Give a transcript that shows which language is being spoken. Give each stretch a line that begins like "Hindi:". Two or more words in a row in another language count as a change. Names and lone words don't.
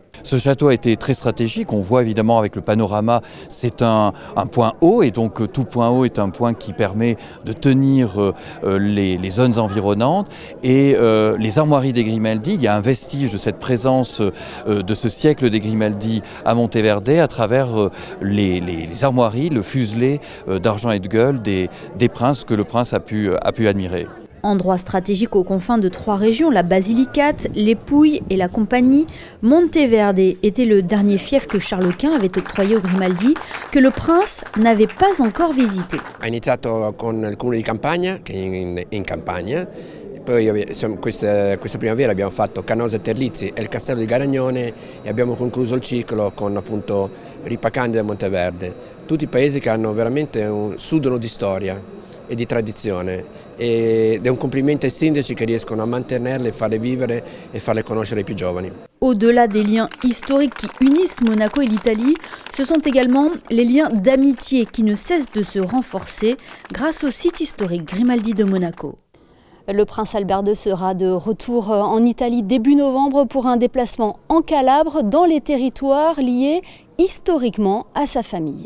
French: Ce château a été très stratégique, on voit évidemment avec le panorama, c'est un point haut et donc tout point haut est un point qui permet de tenir les zones environnantes et les armoiries des Grimaldi, il y a un vestige de cette présence de ce siècle des Grimaldi à Monteverde à travers les armoiries, le fuselé d'argent et de gueule des princes que le prince a pu admirer. Endroit stratégique aux confins de 3 régions, la Basilicate, les Pouilles et la Compagnie, Monteverde était le dernier fief que Charles Quint avait octroyé aux Grimaldi, que le prince n'avait pas encore visité.
Italian: Ha iniziato con il comune di Campagna, che è in Campania, poi questa primavera abbiamo fatto Canosa e Terlizzi e il castello di Garagnone e abbiamo concluso il ciclo con appunto Ripacandida e Monteverde. Tutti paesi che hanno veramente sudono di storia e di tradizione ed è un complimento ai sindaci che riescono a mantenerle, farle vivere e farle conoscere ai più giovani.
French: Au-delà des liens historiques qui unissent Monaco et l'Italie, ce sont également les liens d'amitié qui ne cessent de se renforcer grâce au site historique Grimaldi de Monaco. Le prince Albert II sera de retour en Italie début novembre pour un déplacement en Calabre dans les territoires liés historiquement à sa famille.